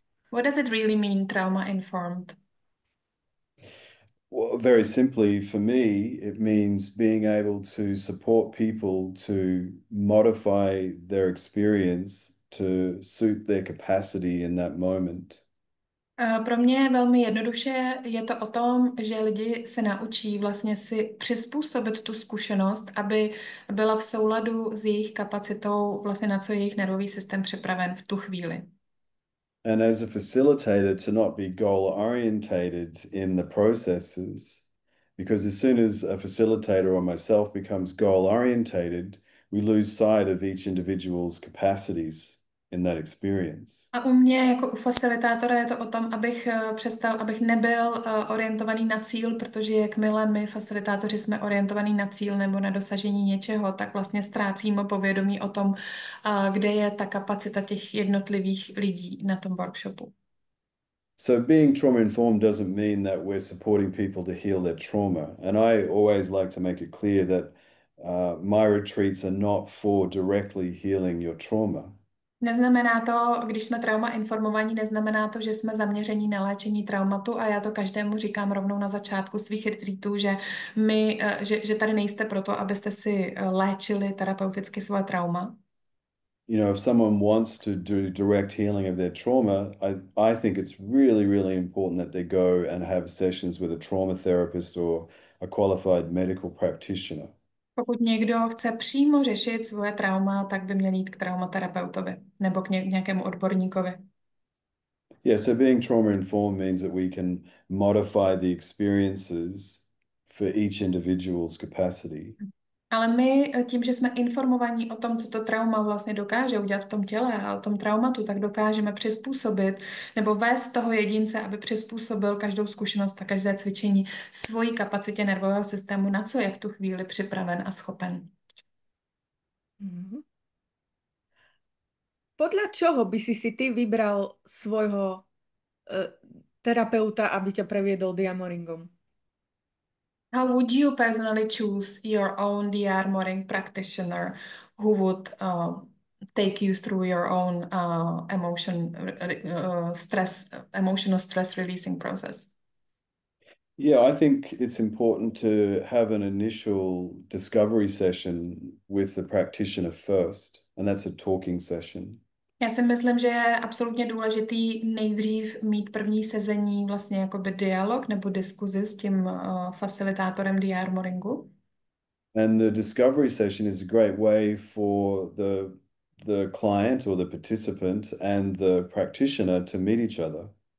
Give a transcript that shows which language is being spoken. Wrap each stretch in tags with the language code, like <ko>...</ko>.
<en>What does it really mean, trauma informed? Well, very simply, for me, it means being able to support people to modify their experience to suit their capacity in that moment.</en> <cs>Pro mě velmi jednoduše je to o tom, že lidi se naučí vlastně si přizpůsobit tu zkušenost, aby byla v souladu s jejich kapacitou, vlastně na co je jejich nervový systém připraven v tu chvíli.</cs> <en>And as a facilitator, to not be goal orientated in the processes, because as soon as a facilitator or myself becomes goal orientated, we lose sight of each individual's capacities in that experience.</en> <cs>A u mě jako u facilitátora je to o tom, abych nebyl orientovaný na cíl, protože jakmile my facilitátoři jsme orientovaný na cíl nebo na dosažení něčeho, tak vlastně ztrácíme povědomí o tom, kde je ta kapacita těch jednotlivých lidí na tom workshopu.</cs> <en>So being trauma informed doesn't mean that we're supporting people to heal their trauma. And I always like to make it clear that my retreats are not for directly healing your trauma.</en> <cs>Neznamená to, když jsme trauma informovaní, neznamená to, že jsme zaměření na léčení traumatu a já to každému říkám rovnou na začátku svých retreatů, že tady nejste proto, abyste si léčili terapeuticky svoje trauma.</cs> <en>If someone wants to do direct healing of their trauma, I think it's really, really important that they go and have sessions with a trauma therapist or a qualified medical practitioner.</en> <cs>Pokud někdo chce přímo řešit svoje trauma, tak by měl jít k traumaterapeutovi nebo k nějakému odborníkovi.</cs> <en>Yeah, so being trauma informed means that we can modify the experiences for each individual's capacity.</en> <cs>Ale my tím, že jsme informovaní o tom, co to trauma vlastně dokáže udělat v tom těle a o tom traumatu, tak dokážeme přizpůsobit nebo vést toho jedince, aby přizpůsobil každou zkušenost a každé cvičení svojí kapacitě nervového systému, na co je v tu chvíli připraven a schopen. Mhm.</cs> <sk>Podľa čoho by si ty vybral svojho terapeuta, aby ťa previedol diamoringom?</sk> <en>How would you personally choose your own DR Moring practitioner who would take you through your own emotional stress releasing process? Yeah, I think it's important to have an initial discovery session with the practitioner first, and that's a talking session.</en> <cs>Já si myslím, že je absolutně důležitý nejdřív mít první sezení vlastně jakoby dialog nebo diskuzi s tím facilitátorem DR Moringu.</cs> <en>And the discovery session is a great way for the client or the participant and the practitioner to meet each other.</en>